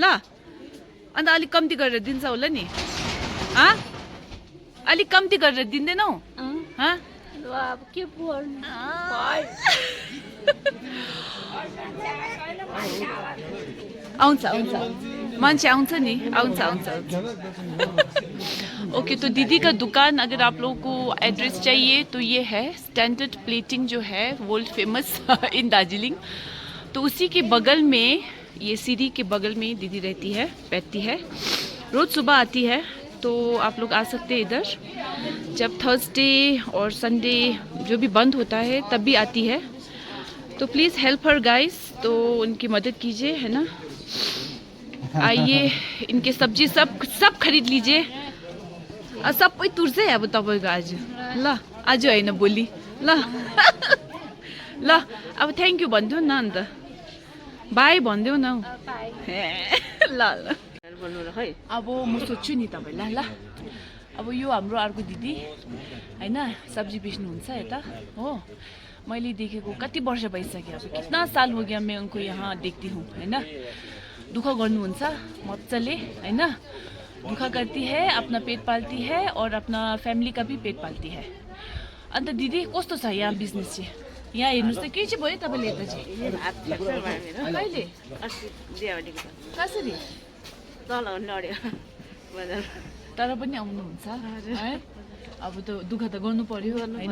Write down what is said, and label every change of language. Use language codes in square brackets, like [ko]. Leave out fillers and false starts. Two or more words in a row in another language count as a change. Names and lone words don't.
[ne] अन्त अलिक कम्ती गरेर दिन्छ होला नि? अलिक कम्ती गरेर दिँदैनौ? अब के बोल्नु, आउँछ मान्छे आउँछ नि, आउँछ। [hi] ओके, तो दीदी का दुकान अगर आप लोगों को एड्रेस चाहिए तो ये है स्टैंडर्ड प्लेटिंग जो है [en] world famous in Darjeeling. [hi] तो उसी के बगल में, ये सीढ़ी के बगल में दीदी बैठती है। रोज़ सुबह आती है, तो आप लोग आ सकते हैं इधर। जब थर्सडे और संडे जो भी बंद होता है तब भी आती है। तो [en] please help her guys, [hi] तो उनकी मदद कीजिए है ना। आइए, इनके सब्जी सब खरीद लीजिए। [ne] सबै तुर्छ है अब तपाईँको आज, ल आज होइन भोलि ल। ल अब [en] thank you [ne] भनिदेऊ न, अन्त बाई भनिदेऊ न। ल ल अब म सोध्छु नि तपाईँलाई ल। अब यो हाम्रो अर्को दिदी होइन, सब्जी बेच्नुहुन्छ यता हो। मैले देखेको कति वर्ष भइसक्यो, [hi] अब कितना साल हो गया मैं उनको यहाँ देखती हूँ होइन। [ne] दुःख गर्नुहुन्छ मजाले होइन, [hi] दुःख करती है, अपना पेट पालती है और अपना फ्यामिली का भी पेट पालती है। [ne] अन्त दिदी कस्तो छ यहाँ बिजनेस चाहिँ? यहाँ हेर्नुहोस् त के चाहिँ भयो तपाईँले यता चाहिँ? कहिले? कसरी? तर पनि आउनुहुन्छ है? अब त दुःख त गर्नु पर्यो होइन